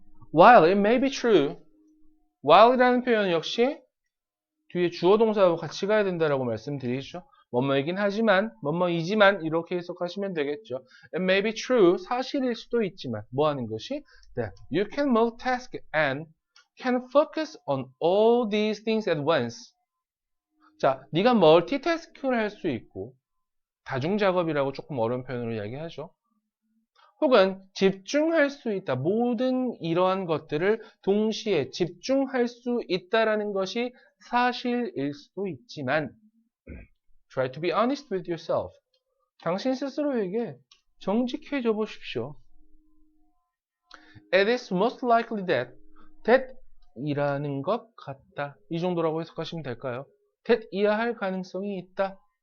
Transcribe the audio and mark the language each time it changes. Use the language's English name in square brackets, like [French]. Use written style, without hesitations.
[English] While it may be true, [Korean] while이라는 표현 역시 뒤에 주어 동사하고 같이 가야 된다라고 말씀드리죠. 뭐뭐이긴 하지만, 뭐뭐이지만 이렇게 해석하시면 되겠죠. [English] It may be true, [Korean] 사실일 수도 있지만 뭐 하는 것이? [English] That you can multitask and can focus on all these things at once. [Korean] 자, 네가 멀티태스킹을 할 수 있고 다중작업이라고 조금 어려운 표현으로 이야기하죠. 혹은 집중할 수 있다. 모든 이러한 것들을 동시에 집중할 수 있다라는 것이 사실일 수도 있지만 [English] try to be honest with yourself. [Korean] 당신 스스로에게 정직해져 보십시오. [English] It is most likely that [Korean] 이라는 것 같다. 이 정도라고 해석하시면 될까요? that 이야 할 가능성이 있다.